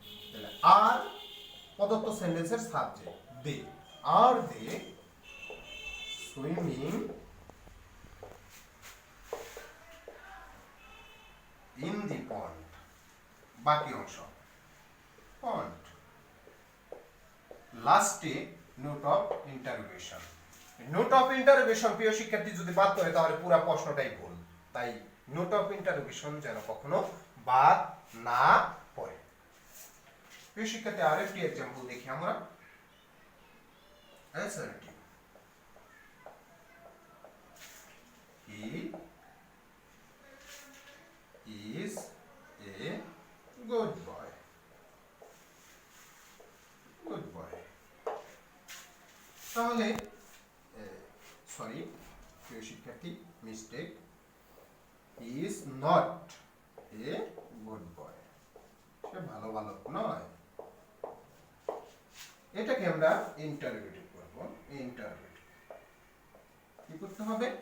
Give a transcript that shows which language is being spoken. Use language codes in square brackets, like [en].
[bn] তাহলে আর প্রদত্ত সেন্টেন্সের subject they, আর they swimming in the পন্ড, বাকি অংশ পন্ড, লাস্টে note of interrogation. Note of interrogation প্রিয় শিক্ষার্থী যদি বাদ করে তাহলে পুরো প্রশ্নটাই ভুল, তাই নোট অফ ইন্টারোগেশন যেন কখনো বাদ না পড়ে। প্রিয় শিক্ষার্থী আরেকটি एग्जांपल দেখি আমরা। [en] Assertive, he is a good boy, good boy। [bn] তাহলে সরি প্রিয় শিক্ষার্থী, mistake, [en] he is not a good boy, [bn] সে ভালো বালক নয়। এটাকে আমরা ইন্টারোগেটিভ করব। ইন্টারোগেটিভ কি করতে হবে?